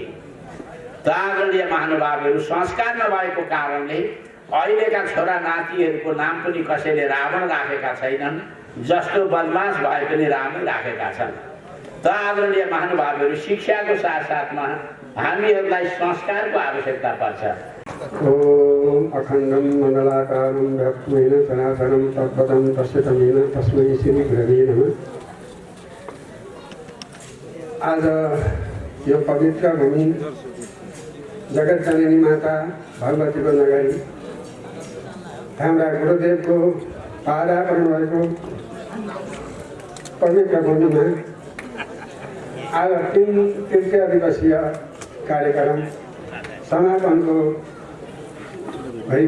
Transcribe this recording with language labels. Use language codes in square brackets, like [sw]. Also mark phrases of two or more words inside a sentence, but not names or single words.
[ne] त आदरणीय महानुभावहरू, संस्कार नभएको कारणले अहिलेका छोरा नातिहरूको नाम पनि कसैले रावण राखेका छैनन्, जस्तो बदमास भए पनि रामै राखेका छन्। त आदरणीय महानुभावहरू, शिक्षाको साथसाथमा हामीहरूलाई संस्कारको आवश्यकता पर्छ। [sa] ओम अखण्डं मण्डलाकारं ब्रह्मेण सनातनं तद्पदं तस्य तमेन तस्मै श्री गुरवे नमः। [ne] आज यो पवित्र भूमि जगत जननी माता भगवतीको नगरी, हाम्रा गुरुदेवको पादार्पण भएको पवित्र भूमिमा आज 3 तृतीय दिवसीय कार्यक्रम समापनको भरिमा